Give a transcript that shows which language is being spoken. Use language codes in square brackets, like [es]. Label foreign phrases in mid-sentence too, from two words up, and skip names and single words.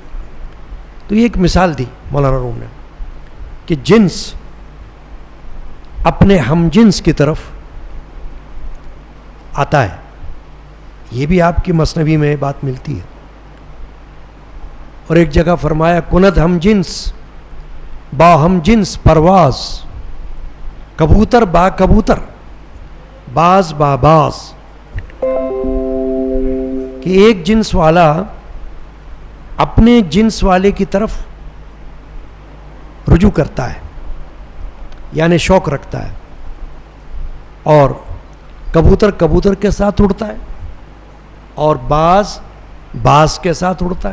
[ur] تو یہ ایک مثال دی مولانا روم نے کہ جنس اپنے ہم جنس کی طرف آتا ہے. یہ بھی آپ کی مثنوی میں بات ملتی ہے. اور ایک جگہ فرمایا [fa] کند ہم جنس با ہم جنس پرواز، کبوتر با کبوتر، باز با باز. [ur] کہ ایک جنس والا اپنے جنس والے کی طرف رجوع کرتا ہے، یعنی شوق رکھتا ہے، اور کبوتر کبوتر کے ساتھ اڑتا ہے اور باز باز کے ساتھ اڑتا ہے.